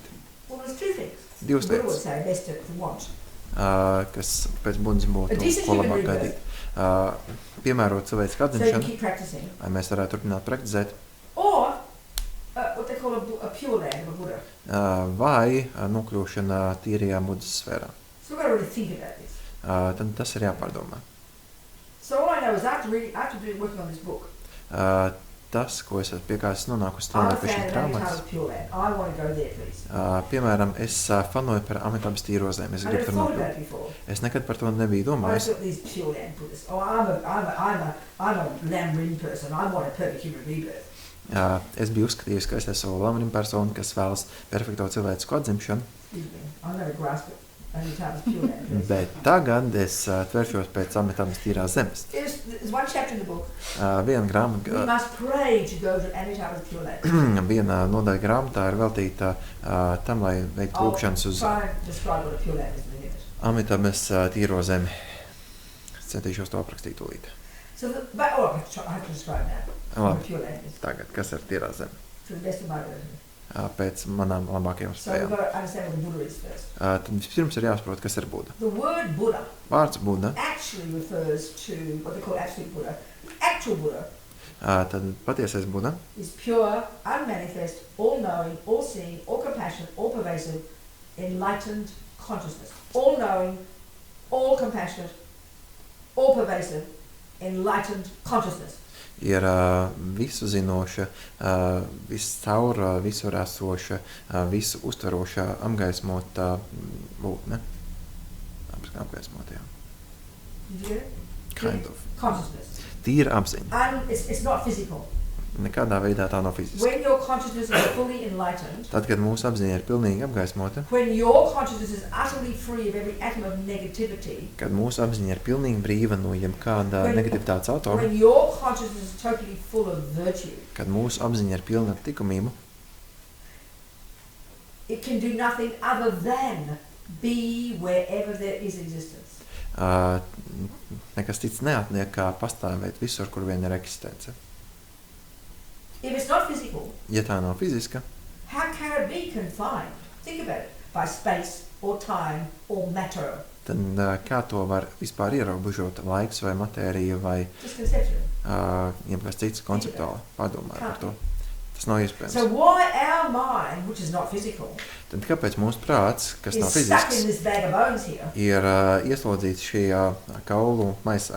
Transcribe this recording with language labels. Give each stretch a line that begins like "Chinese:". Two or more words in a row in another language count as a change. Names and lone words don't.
English: Well, there's two things.
Latvian: Divas
English: The Buddha
Latvian: lietas,
English: would say best to want.
Latvian: Kas pēc buddhisma
English: A
Latvian: būtu,
English: decent
Latvian: ko
English: human
Latvian: labāk
English: rebirth.
Latvian: gaidīt. Piemērot cilvēcisku
English: So you can
Latvian: atzīšanu,
English: keep practicing.
Latvian: lai mēs varētu turpināt praktizēt,
English: Or what they call a pure land of a Buddha.
Latvian: vai nokļūšana tīrajā buddhisma sfērā.
English: So we've got to really think about this.
Latvian: Tad tas ir jāpārdomā.
English: So all I know is after working on this book,
Latvian: Tas, ko es pie kā esmu nonākusi
English: I'm a
Latvian: strādāt pie
English: fan
Latvian: šīs
English: of
Latvian: grāmatas,
English: Amitabha's Pure Land. I want to go there, please.
Latvian: piemēram, es fanoju par Amitabhas tīro zemi. Es
English: I
Latvian: gribu
English: never
Latvian: tur
English: thought
Latvian: nokļūt.
English: about it before.
Latvian: Es nekad par to nebiju
English: I
Latvian: domājis.
English: thought these Pure Land Buddhists. Oh, I'm a Lam-Rim person. I want a perfect human rebirth.
Latvian: Es biju uzskatījis, ka es esmu lamrim persona, kas vēlas perfekto cilvēcisku atzimšanu,
English: Excuse me. I'm going to grasp it. Amitabha's Pure Land. please.
Latvian: bet tagad es tveršos pēc Amitabas tīrās zemes.
English: There's one chapter in the book.
Latvian: Viena
English: We
Latvian: grāmata,
English: must pray to go to Amitabha's Pure Land.
Latvian: viena nodaļa grāmatā ir veltīta tam, lai veiktu lūkšanas uz
English: Try and describe what a Pure Land is in a minute.
Latvian: Amitabas tīro zemi. Es centīšos to aprakstīt tūlīt.
English: So, I have to describe now what a
Latvian: Labi,
English: Pure Land is
Latvian: tagad, kas ir tīrā zeme?
English: to the best of my ability.
Latvian: Pēc manām labākajām
English: So we've
Latvian: spējām.
English: got to understand what the Buddha is first.
Latvian: Tad vispirms ir jāsaprot, kas ir Buda.
English: The word Buddha
Latvian: Vārds Buda,
English: actually refers to what they call absolute Buddha. The actual Buddha
Latvian: tad patiesais Buda
English: is pure, unmanifest, all-knowing, all-seeing, all-compassionate, all-pervasive, enlightened consciousness. All-knowing, all-compassionate, all-pervasive, enlightened consciousness.
Latvian: ir visu zinoša, viscaur visur esoša, visu uztverošā, apgaismotā būtne. Apgaismotā, jā.
English: Did you get it? Kind of. Consciousness.
Latvian: Tīra apziņa.
English: It's not physical.
Latvian: Nekādā veidā tā nav fiziska.
English: When your consciousness is fully enlightened,
Latvian: Tad, kad mūsu apziņa ir pilnīgi apgaismota,
English: when your consciousness is utterly free of every atom of negativity,
Latvian: kad mūsu apziņa ir pilnīgi brīva no jebkāda negativitātes autora,
English: when your consciousness is totally full of virtue,
Latvian: kad mūsu apziņa ir pilna ar likumību,
English: it can do nothing other than be wherever there is existence.
Latvian: nekas cits neatliek kā pastāvēt visur, kur vien ir eksistence.
English: If it's not physical,
Latvian: Ja tā nav fiziska,
English: how can it be confined? Think about it. By space or time or matter.
Latvian: tad kā to var vispār ierobežot, laiks vai matērija vai
English: Just conceptually.
Latvian: jebkas cits konceptuāli? Pārdomāju par to. Tas nav iespējams.
English: So why our mind, which is not physical,
Latvian: Tad kāpēc mūsu prāts, kas nav
English: is stuck in
Latvian: fizisks,
English: this bag of bones here,
Latvian: ir ieslodzīts šajā kaulu maisā,